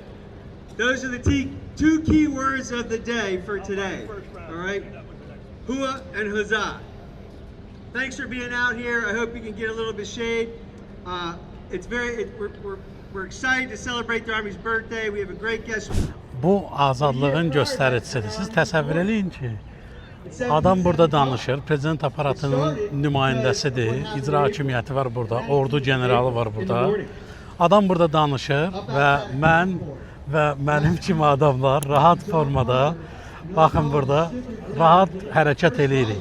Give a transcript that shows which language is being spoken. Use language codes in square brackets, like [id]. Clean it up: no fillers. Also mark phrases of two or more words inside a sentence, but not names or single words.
[en] Those are the two key words of the day for today. All right, hooah and huzzah. Thanks for being out here. I hope you can get a little bit of shade. We're excited to celebrate the Army's birthday. We have a great guest. [az] Bu azadlığın göstəricisidir. Siz təsəvvür eləyin ki, adam burada danışır, prezident aparatının nümayəndəsidir, icra hakimiyyəti var burada, ordu generalı var burada. Adam burada danışır və mən və mənim kimi adamlar rahat formada, baxın burada, rahat hərəkət eləyirik.